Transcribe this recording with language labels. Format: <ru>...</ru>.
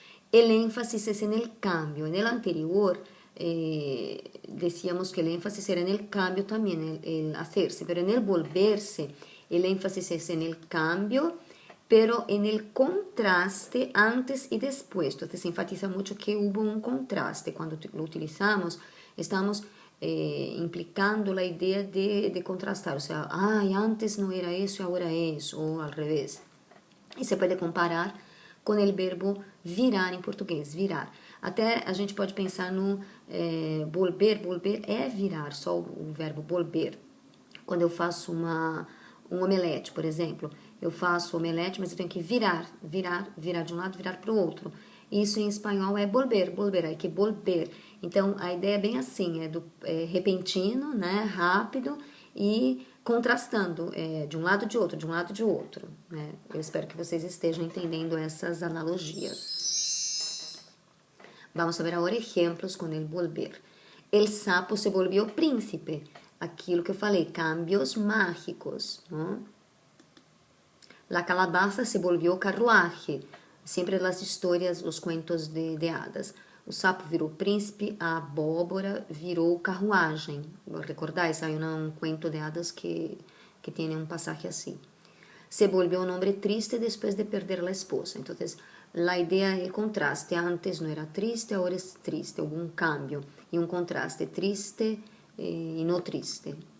<es>El énfasis es en el cambio. En el anterior decíamos que el énfasis era en el cambio también, el hacerse, pero en el volverse el énfasis es en el cambio, pero en el contraste antes y después. Entonces se enfatiza mucho que hubo un contraste. Cuando lo utilizamos, estamos implicando la idea de contrastar. O sea, antes no era eso y ahora es, o al revés.</es> <pt>E você pode comparar com o verbo virar em português, virar. Até a gente pode pensar no volver, volver é virar, só o verbo volver. Quando eu faço um omelete, por exemplo, eu faço omelete, mas eu tenho que virar de um lado, virar para o outro. Isso em espanhol é</pt> <es>volver, volver, hay que volver.</es> <pt>Então a ideia é bem assim, é repentino, né, rápido e contrastando de um lado de outro, de um lado de outro. Né? Eu espero que vocês estejam entendendo essas analogias.</pt> <es>Vamos a ver agora exemplos com el volver. El sapo se volvió príncipe.</es> <pt>Aquilo que eu falei,</pt> <es>cambios mágicos. ¿No? La calabaza se volvió carruaje.</es> <pt>Sempre as histórias, os cuentos de hadas. O sapo virou príncipe, a abóbora virou carruagem.</pt> <es>¿Recordáis? Hay un cuento de hadas que tiene un pasaje así. Se volvió un hombre triste después de perder a la esposa. Entonces, la idea es el contraste. Antes no era triste, ahora es triste. Hubo un cambio y un contraste triste y no triste.</es>